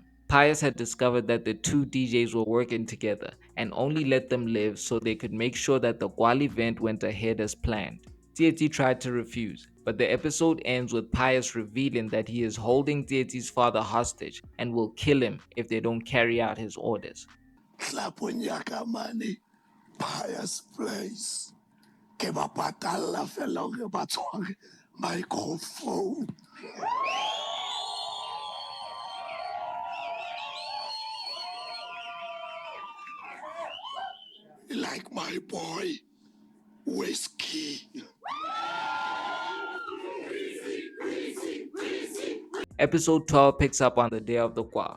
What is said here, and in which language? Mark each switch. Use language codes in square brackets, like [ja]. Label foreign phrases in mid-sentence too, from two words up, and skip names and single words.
[en] Pius had discovered that the two DJs were working together and only let them live so they could make sure that the Kwaal event went ahead as planned. Tsietsi tried to refuse, but the episode ends with Pius revealing that he is holding Tsietsi's father hostage and will kill him if they don't carry out his orders. Pius place. [st] Ke ba patalla fela hore ba tshware microphone. [en] Like my boy, Whiskey. Episode 12 picks up on the day of the Kwaal.